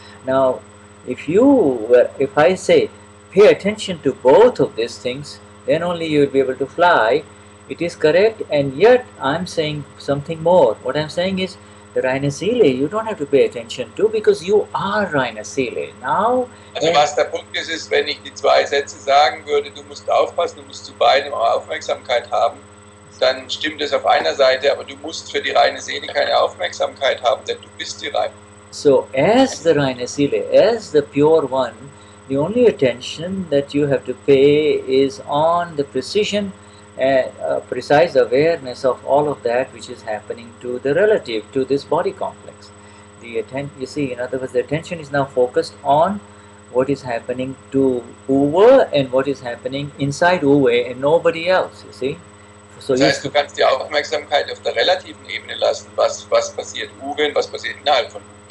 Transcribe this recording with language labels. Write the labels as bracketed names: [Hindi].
[English] Now, if I say, pay attention to both of these things, then only you will be able to fly. It is correct, and yet I'm saying something more. What I'm saying is, the reine Seele, you don't have to pay attention to, because you are reine Seele. Now, [German] Also was der Punkt ist, wenn ich die zwei Sätze sagen würde, du musst aufpassen, du musst zu beidem Aufmerksamkeit haben, dann stimmt es auf einer Seite, aber du musst für die reine Seele keine Aufmerksamkeit haben, denn du bist die reine. [English] So, as the reine Seele, as the pure one, the only attention that you have to pay is on the precision and precise awareness of all of that which is happening to the relative, to this body complex. You see, in other words, the attention is now focused on what is happening to Uwe and what is happening inside Uwe and nobody else, you see. So [German] Das heißt, du kannst die Aufmerksamkeit auf der relativen Ebene lassen, was passiert Uwe und was passiert innerhalb von Uwe.